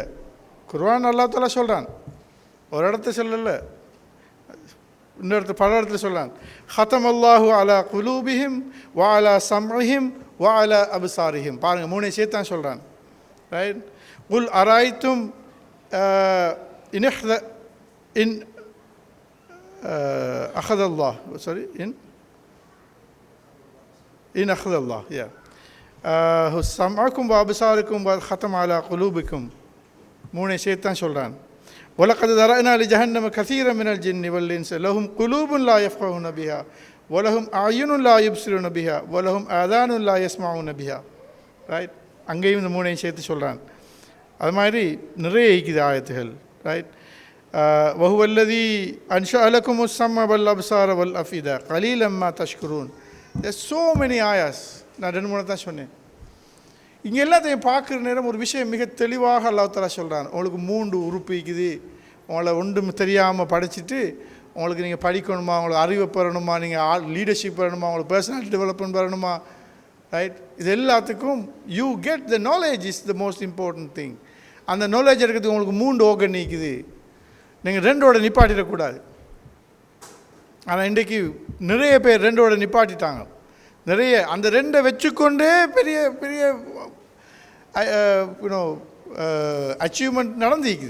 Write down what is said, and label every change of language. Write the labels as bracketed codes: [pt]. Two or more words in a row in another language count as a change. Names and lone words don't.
[ta] குர்ஆன் [ar] الله تعالى [ta] சொல்கிறான், ஒரு இடத்த சொல்லல, இன்னொரு இடத்துல பல இடத்துல சொல்கிறான். [ar] ختم الله على قلوبهم وعلى سمعهم وعلى أبصارهم. [ta] பாருங்கள், 3 விஷயத்தான் சொல்கிறான். ரைட். [ar] قل أرأيتم إن أخذ الله sorry إن أخذ الله سمعكم وأبصاركم وختم على قلوبكم. [ta] 3 விஷயத்தான் சொல்கிறான். [ar] وَلَقَدْ ذَرَأْنَا لِجَهَنَّمَ كَثِيرًا مِنَ الْجِنِّ وَالْإِنسِ لَهُمْ قُلُوبٌ لَا يَفْقَهُونَ بِهَا وَلَهُمْ أَعْيُنٌ لَا يُبْصِرُونَ بِهَا وَلَهُمْ آذَانٌ لَا يَسْمَعُونَ بِهَا. [ta] ரைட். அங்கேயும் இந்த 3 விஷயத்தை சொல்கிறான். அது மாதிரி நிறைய இருக்குது ஆயத்துகள். ரைட். [ar] وهو الذي أنشأ لكم السمع والأبصار والأفئدة قليلا ما تشكرون. [en] There's so many ayahs. [ta] நான் 2-3 தான் சொன்னேன். இங்கே எல்லாத்தையும் பார்க்குற நேரம் ஒரு விஷயம் மிக தெளிவாக [ar] الله تعالى [ta] சொல்கிறான். உங்களுக்கு 3 உறுப்பு இருக்குது. உங்களை ஒன்றும் தெரியாமல் படிச்சுட்டு உங்களுக்கு நீங்கள் படிக்கணுமா, உங்களுக்கு அறிவை பெறணுமா, நீங்கள் லீடர்ஷிப் பெறணுமா, உங்களுக்கு [en] personality development [ta] பெறணுமா. ரைட். இது எல்லாத்துக்கும் [en] you get the knowledge is the most important thing. [ta] அந்த நாலேஜ் இருக்கிறதுக்கு உங்களுக்கு 3 ஓகன் நிற்குது. நீங்கள் 2ஓட நிப்பாட்டிடக்கூடாது. ஆனால் இன்றைக்கு நிறைய பேர் 2ஓட நிப்பாட்டிட்டாங்க. நிறைய அந்த 2 வச்சுக்கொண்டே பெரிய பெரிய அச்சீவ்மெண்ட் நடந்துக்குது.